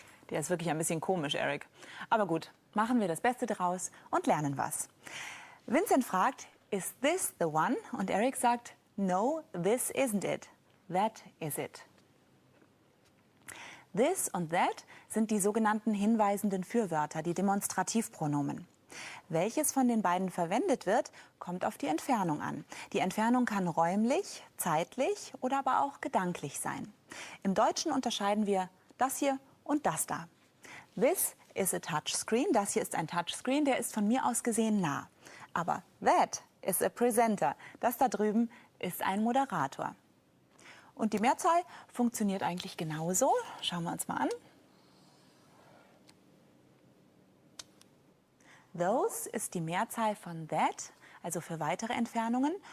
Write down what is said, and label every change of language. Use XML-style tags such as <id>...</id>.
<de>Der ist wirklich ein bisschen komisch, Eric. Aber gut, machen wir das Beste draus und lernen was. Vincent fragt,</de> <en>is this the one?</en> <de>Und Eric sagt,</de> <en>no, this isn't it. That is it.</en> <de>This und that sind die sogenannten hinweisenden Fürwörter, die Demonstrativpronomen. Welches von den beiden verwendet wird, kommt auf die Entfernung an. Die Entfernung kann räumlich, zeitlich oder aber auch gedanklich sein. Im Deutschen unterscheiden wir das hier und das da.</de> <en>This is a touchscreen.</en> <de>Das hier ist ein Touchscreen, der ist von mir aus gesehen nah. Aber</de> <en>that is a presenter.</en> <de>Das da drüben ist ein Moderator. Und die Mehrzahl funktioniert eigentlich genauso. Schauen wir uns mal an. Those ist die Mehrzahl von that, also für weitere Entfernungen.</de>